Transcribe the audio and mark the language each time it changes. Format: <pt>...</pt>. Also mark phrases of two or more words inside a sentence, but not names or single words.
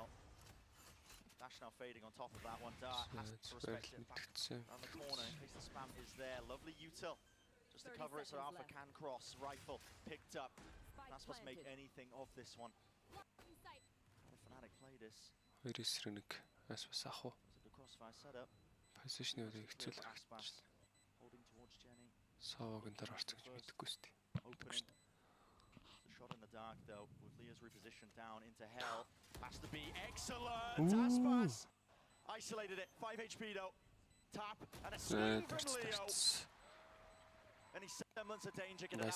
<en>Dash now fading on top of that one. Dart has It's to very respect it. Back limited. around the corner in case the spam is there. Lovely util. Just to 30 cover it so seconds Alpha left. can cross. Rifle picked up. Spike Not supposed to make planted. anything of this one. How did Fnatic play this?</en> <mn>Хоёр эсрэг нэг Aspas ах уу.</mn> <en>It was a good crossfire setup.</en> <mn>Позишны</mn> <en>It's</en> <mn>өрийг</mn> <en>clear</en> <mn>хэцүү</mn> <en>for</en> <mn>л</mn> <en>Aspas.</en> <mn>харагдчихсан.</mn> <en>Holding towards Jenny.</en> <mn>Саваагийн дараа орчих гэж мэдэхгүй шүү дээ.</mn> <en>Opening. It's a shot in the dark though, with Leah's repositioned down into hell. Has to be excellent. Ooh. Aspas isolated it. 5 HP though. Tap and a swing from Leo. That's Any semblance of danger, get it</en>